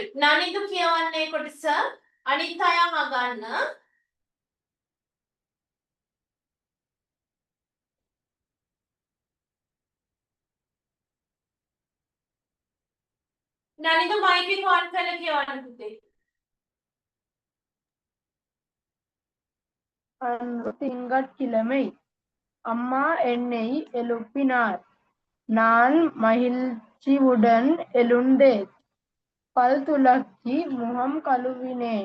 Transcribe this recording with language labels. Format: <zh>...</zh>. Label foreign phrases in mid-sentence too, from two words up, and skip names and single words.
<si>නනිදු කියවන්නේ කොටස අනිත් අය අහගන්න. නනිදු මයික් එක ඔන් කරලා කියවන්න පුතේ.</si> <ta>அன்று திங்கட்கிழமை அம்மா என்னை எழுப்பினார். நான் மகிழ்ச்சியுடன் எழுந்தேன். பல் துலக்கி முகம் கழுவினேன்.</ta>